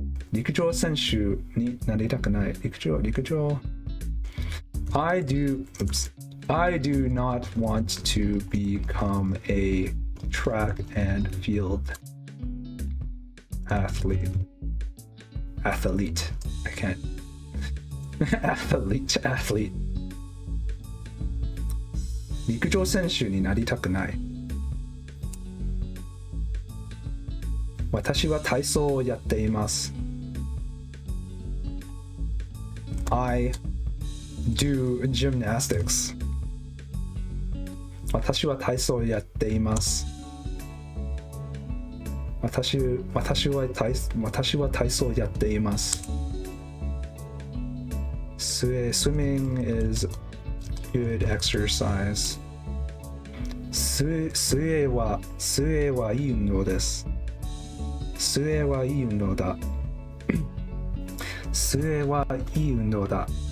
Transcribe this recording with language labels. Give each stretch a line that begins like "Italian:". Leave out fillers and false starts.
Japanese: 陸上選手になりたくない。陸上。
English: I do not want to become a track and field athlete. I can't. athlete.
Japanese: 陸上選手になりたくない。私は体操をやっています。
English: I do gymnastics.
Japanese: 私は体操をやっています。私は体操をやっています。
English: Swimming is good exercise.
Japanese: 水泳はいい運動です。水泳はいい運動だ。水泳はいい運動だ。